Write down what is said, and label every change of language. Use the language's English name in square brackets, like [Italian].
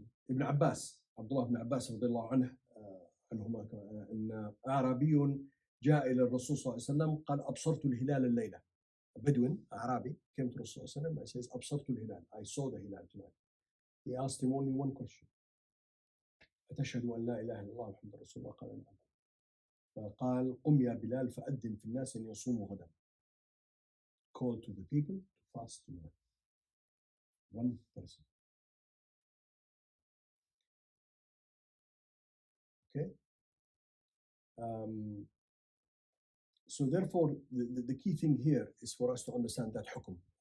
[Arabic] Ibn Abbas, Abdullah ibn Abbas رضي الله عنه عنهما أن أعرابي جاء إلى الرسول صلى الله عليه وسلم قال أبصرت الهلال الليلة. [English] A Bedouin, Arabi, came to Rasul [Arabic] صلى الله عليه وسلم [English] and says [Arabic] أبصرت الهلال. [English] I saw the hilal tonight. He asked him only one question. [Arabic] أتشهد أن لا إله إلا الله محمد رسول الله؟ قال نعم. فقال قم يا بلال فأذن في الناس أن يصوموا غدا. [English] Call to the people to fast tomorrow. One person. Okay. So therefore, the key thing here is for us to understand that hukum.